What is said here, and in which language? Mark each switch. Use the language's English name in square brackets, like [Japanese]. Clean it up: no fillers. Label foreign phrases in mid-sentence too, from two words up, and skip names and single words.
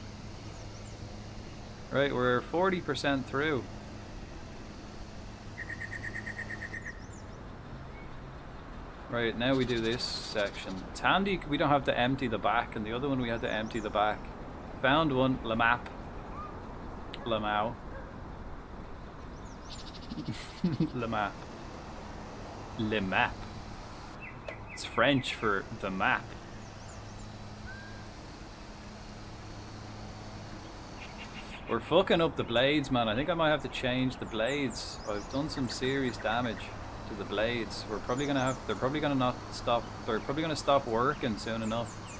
[English] Right, we're 40% through. Right, now we do this section. It's handy, we don't have to empty the back, and the other one we had to empty the back. Found one, Lamap. Lamau. Lamap. [French] Le map. [English] It's French for the map. We're fucking up the blades, man. I think I might have to change the blades. I've done some serious damage to the blades. We're probably gonna have, they're probably gonna not stop, they're probably gonna stop working soon enough.